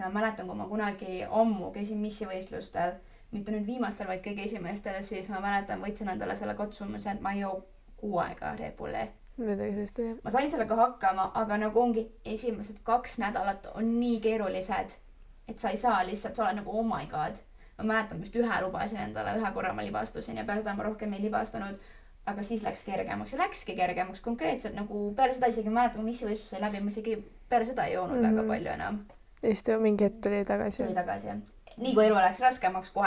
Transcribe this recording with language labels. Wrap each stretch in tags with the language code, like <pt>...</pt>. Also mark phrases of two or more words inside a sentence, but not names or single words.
<et>Ma mäletan, kui ma kunagi ammu käisin missivõistlustel, mitte nüüd viimastel, vaid kõige esimestel, siis ma mäletan, võtsin endale selle katsumuse, et ma ei joo 6 aega Red Bulli. midagi sellist oli. Ma sain sellega hakkama, aga nagu ongi esimesed 2 nädalat on nii keerulised, et sa ei saa lihtsalt, sa oled nagu</et> <en>oh my god.</en> <et>Ma mäletan, vist ühe lubasin endale, 1 korra ma libastusin ja peale seda ma rohkem ei libastunud, aga siis läks kergemaks ja läkski kergemaks konkreetselt nagu peale seda isegi mäletan, kui missivõistlus sai läbi, ma isegi peale seda ei joonud väga palju enam. ja siis ta mingi hetk tuli tagasi. Tuli tagasi, jah. Nii kui elu läks raskemaks kohe.</et>